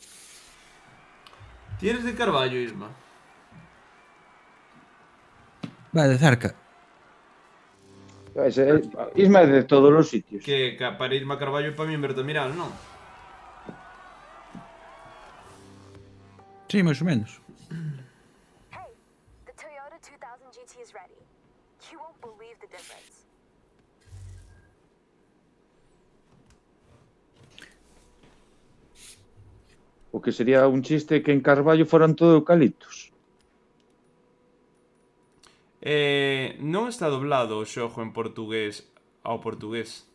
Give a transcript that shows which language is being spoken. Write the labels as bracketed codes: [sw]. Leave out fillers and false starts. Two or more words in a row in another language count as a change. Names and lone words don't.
[gl] Ti eres de Carballo, Isma? Vai, de cerca. Isma é de todos os sitios. Que para irme a Carballo para min Bertamiral, non? Sí, máis ou menos. [en] Hey, the Toyota 2000 GT is ready. You won't believe the difference. [gl] O que sería un chiste que en Carballo foran todo eucaliptos. Non está doblado o xogo en portugués ao portugués.